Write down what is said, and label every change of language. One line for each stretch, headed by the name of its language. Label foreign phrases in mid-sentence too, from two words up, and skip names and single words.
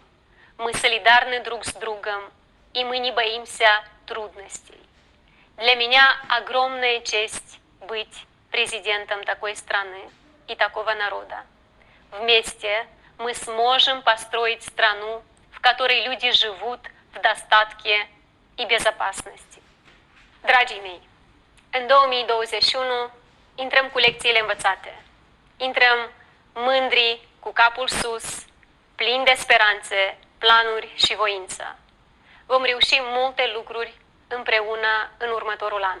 Russian: Мы солидарны друг с другом, и мы не боимся трудностей. Для меня огромная честь быть президентом такой страны и такого народа. Вместе мы сможем построить страну, в которой люди живут в достатке и безопасности.
Romanian: Dragii mei, în 2021 intrăm cu lecțiile învățate. Intrăm mândri, cu capul sus, plini de speranțe, planuri și voință. Vom reuși multe lucruri împreună în următorul an.